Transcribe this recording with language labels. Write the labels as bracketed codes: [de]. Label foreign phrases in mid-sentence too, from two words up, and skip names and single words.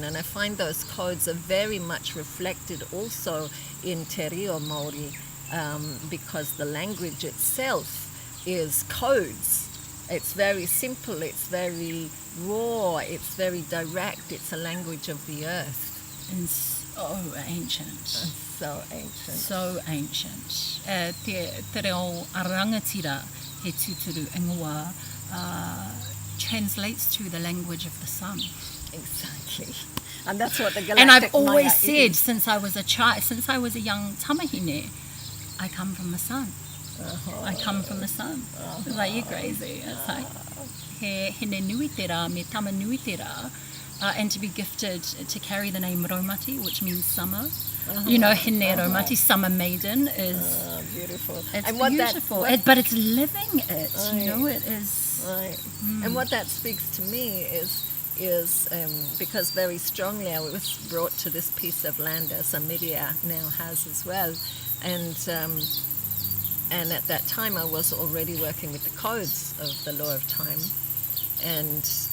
[en] And I find those codes are very much reflected also in Te Reo Māori, because the language itself is codes. It's very simple, it's very raw, it's very direct, it's a language of the earth. And so ancient. So ancient. So ancient. [mi] Te reo arangatira he tūturu ingoa [en] translates to the language of the sun. Exactly. And that's what the galactic And I've always Maya said is. since I was a child, since I was a young tamahine, I come from the sun. I come from the sun. It's like, you're crazy. It's like, [mi] he nui te rā, me tama nui te rā, [en] and to be gifted to carry the name Raumati, which means summer. You know, [mi] hine Raumati, [en] summer maiden, is beautiful. It's and what beautiful. That, but it's living it, you know, it is. Right. And what that speaks to me is because very strongly I was brought to this piece of land, as amiria now has as well, and at that time I was already working with the codes of the law of time, and